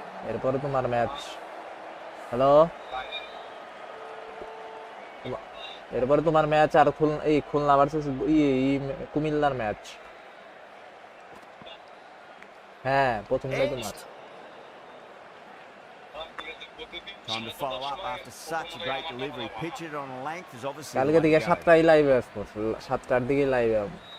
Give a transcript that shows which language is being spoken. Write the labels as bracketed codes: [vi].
[bn] এরপরে তোমার match. Hello, এরপরে তোমার ম্যাচ আর খুলনা ভার্সেস কুমিল্লার ম্যাচ। হ্যাঁ, প্রথমটাই তোমার। [en] Time to follow up after such a great delivery. Pitch it on length is obviously. [bn] কালকে থেকে 7টায় লাইভে আসবো, 7টার দিকে লাইভে আসবো।